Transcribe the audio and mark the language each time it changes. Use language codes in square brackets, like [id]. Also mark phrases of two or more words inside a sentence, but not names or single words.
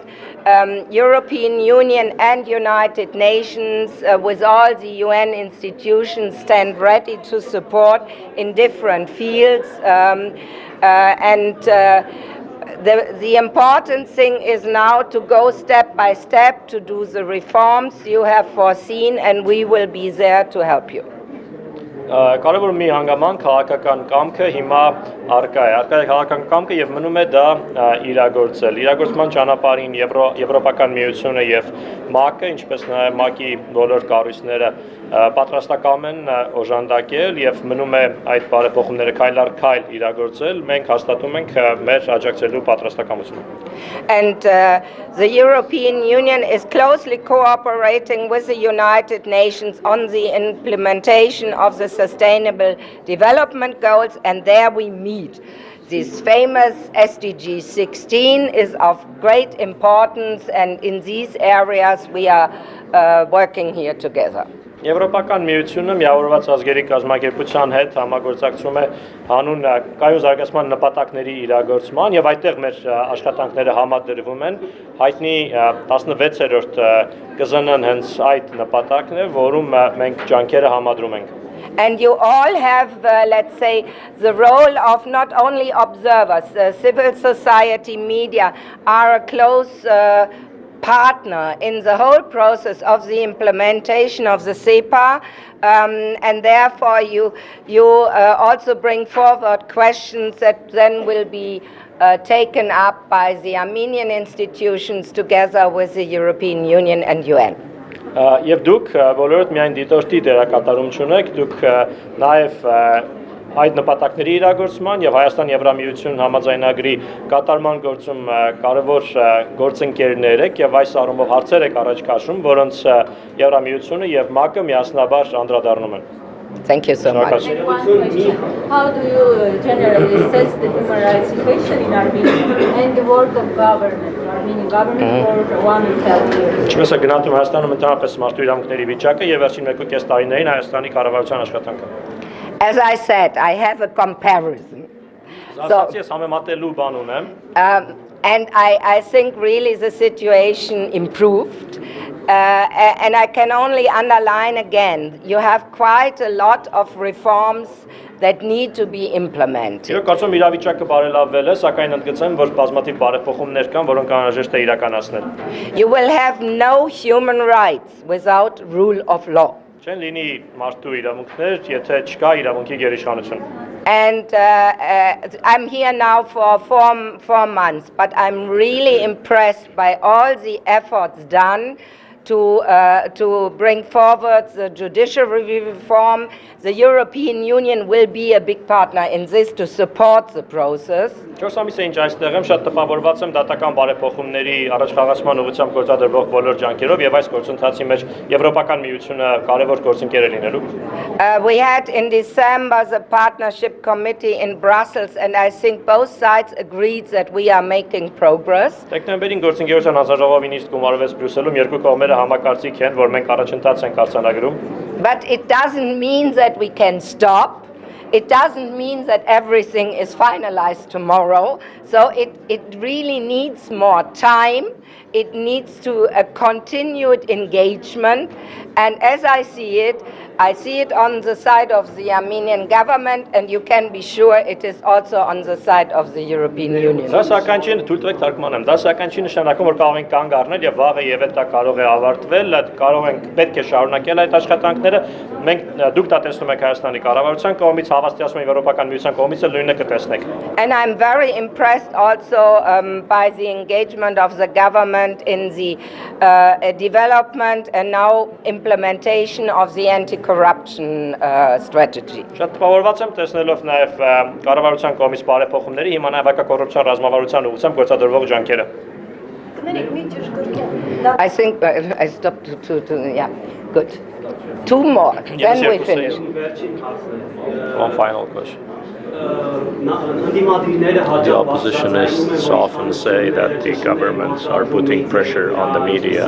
[en] European Union and United Nations with all the UN institutions stand ready to support in different fields, The important thing is now to go step by step to do the reforms you have foreseen, and we will be there to help you. [hy] Կարևոր մի հանգամանք քաղաքական կամքը հիմա առկա է քաղաքական կամքը եւ մնում է դա իրագործել։ Իրագործման ճանապարհին Եվրոպական միությունը եւ ՄԱԿ-ը, ինչպես նաեւ ՄԱԿ-ի բոլոր կառույցները պատրաստակամ են օժանդակել եւ մնում է այդ բարեփոխումները քայլ առ քայլ իրագործել։ Մենք հաստատում ենք մեր աջակցելու պատրաստակամությունը։ [en] And the European Union is closely cooperating with the United Nations on the implementation of the Sustainable Development Goals, and there we meet. This famous SDG 16 is of great importance, and in these areas we are working here together. [hy] Եվրոպական միությունը միավորված ազգերի կազմակերպության հետ համագործակցում է հանուն կայուն զարգացման նպատակների իրագործման եւ այդտեղ մեր աշխատանքները համադրվում են հայտնի 16-րդ կզնն հենց այդ նպատակն է, որում մենք ջանքերը համադրում ենք։ [en] And you all have, let's say, the role of not only observers. Civil society media are a close partner in the whole process of the implementation of the CEPA, and therefore you also bring forward questions that then will be taken up by the Armenian institutions together with the European Union and UN. [hy] Եվ դուք բոլորդ միայն դիտորդի դերակատարում չունեք, դուք նաև այդ նպատակների իրագործման եւ Հայաստան-Եվրամիություն համաձայնագրի կատարման գործում կարևոր գործընկերներ եք եւ այս առումով հարցեր եք առաջ քաշում, որոնց Եվրամիությունը եւ ՄԱԿ-ը միասնաբար անդրադառնում են։ [en] Thank you so much. How do you generally assess the human rights situation in Armenia and the work of government, Armenian government for 1.5 years? [hy] Ինչպես է գնահատում Հայաստանում ընդհանրապես մարդու իրավունքների վիճակը եւ վերջին 1.5 տարիներին Հայաստանի կառավարության աշխատանքը։ [en] As I said, I have a comparison. And I think really the situation improved. And I can only underline again, you have quite a lot of reforms that need to be implemented. [hy] Իրոք կարծում իրավիճակը բարելավվել է, սակայն ընդգծեմ, որ բազմաթիվ բարեփոխումներ կան, որոնք անհրաժեշտ է իրականացնել։ [en] You will have no human rights without rule of law. [hy] Չեն լինի մարդու իրավունքներ, եթե չկա իրավունքի գերիշխանություն։ [en] And I'm here now for four months, but I'm really impressed by all the efforts done to bring forward the judiciary reform. The European Union will be a big partner in this to support the process. [hy] 4 ամիս է ինչ այստեղ եմ, շատ տպավորված եմ դատական բարեփոխումների առաջխաղացման ուղղությամբ գործադրվող բոլոր ջանքերով եւ այս գործընթացի մեջ Եվրոպական միությունը կարևոր գործընկեր է լինելու։ [en] We had in December the partnership committee in Brussels, and I think both sides agreed that we are making progress. [hy] Դեկտեմբերին գործընկերության հանձնաժողովի նիստ գումարվեց Բրյուսելում, երկու կողմերը համակարծիք են, որ մենք առաջընթաց ենք արձանագրում։ [en] But it doesn't mean that we can stop. It doesn't mean that everything is finalized tomorrow. So it really needs more time. It needs to a continued engagement. And as I see it on the side of the Armenian government, and you can be sure it is also on the side of the European Union. [hy] Դա սակայն չի թույլ տվեք թարգմանեմ։ Դա սակայն չի նշանակում, որ կարող ենք կանգ առնել եւ վաղը եւ դա կարող է ավարտվել, կարող ենք պետք է շարունակել այդ աշխատանքները։ Մենք դուք դա տեսնում եք Հայաստանի կառավարության կողմից, հավաստիացում Եվրոպական միության կողմից էլ նույնը կտեսնեք։ [en] And I'm very impressed also by the engagement of the government in the development and now implementation of the anti-corruption strategy. [hy] Շատ տպավորված եմ տեսնելով նաև կառավարության կողմից բարեփոխումների, հիմա նաև հակակոռուպցիոն ռազմավարության ուղղությամբ գործադրվող ջանքերը։ [en] I think I stopped to yeah, good. Two more, then we finish. One final question. The oppositionists often say that the governments are putting pressure on the media.